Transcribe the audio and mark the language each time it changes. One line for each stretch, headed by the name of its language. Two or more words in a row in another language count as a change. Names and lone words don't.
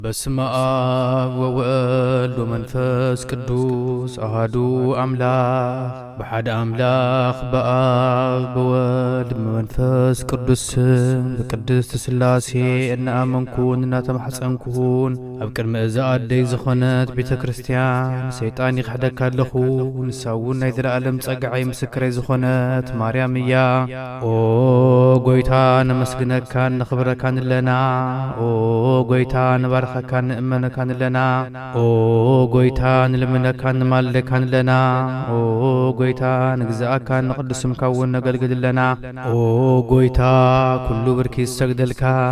Geez: በስመ አብ ወወልድ ወመንፈስ ቅዱስ አሐዱ አምላክ በሐደ አምላክ በአብ በወልድ በመንፈስ ቅዱስ በቅድስት ሥላሴ
Tigrinya: እናአመንኩን እናተማሕፀንኩን ኣብ ቅድሚ እዛ ኣደይ ዝኾነት ቤተ ክርስቲያን ሰይጣን ይኽሕደካ ኣለኹ ንሳውን ናይ ዘለዓለም ጸጋዓይ ምስክረይ ዝኾነት ማርያም እያ። ኦ ጎይታ ነመስግነካ ነኽብረካ ንለና። ኦ ጎይታ ንባርኸካ ንእመነካ ንለና። ኦ ጎይታ ንልምነካ ንማልደካ ንለና። ኦ ጎይታ ንግዛእካ ንቕድስምካ እውን ነገልግል ኣለና። ኦ ጎይታ ኩሉ ብርኪ ዝሰግደልካ